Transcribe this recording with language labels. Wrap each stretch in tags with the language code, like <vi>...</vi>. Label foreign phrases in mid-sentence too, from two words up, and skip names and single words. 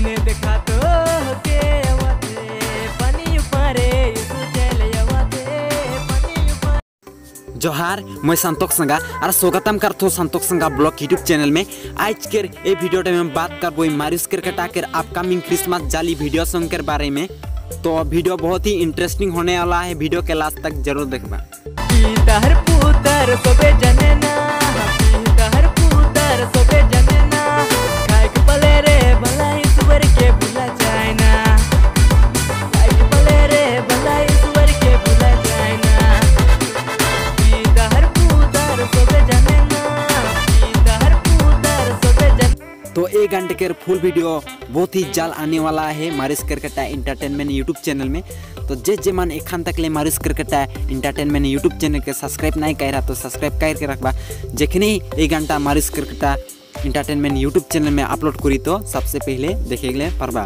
<sck>देखा तो के आवाते पानी ऊपरे चले आवाते पानी ऊपर।</sck> <hi>जोहार मैं संतोष संगा और स्वागतम करता हूँ संतोष संगा ब्लॉग यूट्यूब चैनल में। आज के ये वीडियो में बात कर वो मारिस क्रिकेट के अपकमिंग क्रिसमस जाली</hi> <en>video song</en> <hi>के बारे में। तो वीडियो बहुत ही इंटरेस्टिंग होने वाला है, वीडियो के लास्ट तक जरूर देखना।</hi> <sck>पीतर पुतर सोबे जनेना पीतर पुतर सोबे जनेना काइक पले रे भला ईश्वर के भुला जाए ना काइक पले रे भला ईश्वर के भुला जाए ना पीतर पुतर सोबे जनेना पीतर पुतर सोबे जन।</sck> <hi>तो 1 घंटे के फुल वीडियो बहुत ही जल्द आने वाला है मारिस क्रिकेट एंटरटेनमेंट यूट्यूब चैनल में।</hi> <sck>तो जे मन एखान तक ले मारिस क्रिकेट एंटरटेनमेंट यूट्यूब चैनल के सब्सक्राइब नहीं कर रहा तो सब्सक्राइब करके रखबा। जखनी 1 घंटा मारिस क्रिकेट एंटरटेनमेंट यूट्यूब चैनल में अपलोड करी तो सबसे पहले देखे गए परबा।</sck>